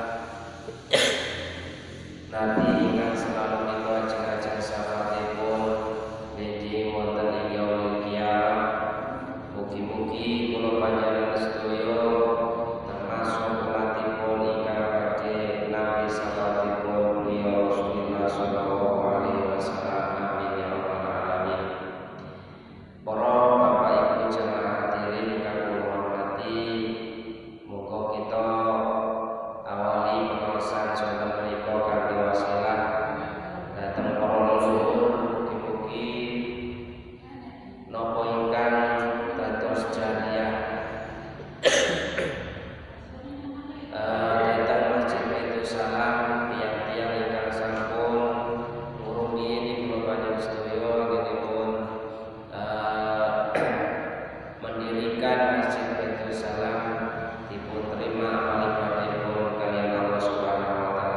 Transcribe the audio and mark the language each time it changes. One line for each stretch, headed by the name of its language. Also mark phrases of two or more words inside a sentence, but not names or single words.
Javanese: Nabi ingkang selalu kita ajeng-ajeng syafaatipun niki wonten ing
Arabic: yaumil qiyamah.
Javanese: Mugi-mugi kula panjenengan sedaya termasuk umatipun ingkang badhe nampi syafaatipun beliau Rasulullah
Arabic: sallallahu alaihi wasallam. Amin ya rabbal alamin.
Javanese: Para bapak ibu jamaah hadirin ingkang kula hormati, muga kita awali pengaosan sonten menika kanthi wasilah dhateng para leluhur. Mugi-mugi napa ingkang dados jariyah dhateng Masjid Baitul Salam tiyang-tiyang ingkang sampun ngrumiyin kula panjenengan sedaya anggenipun mendirikan Masjid Baitul Salam dipun terima amal ibadahipun kaliyan Allah
Arabic: Subhanahu wa taala.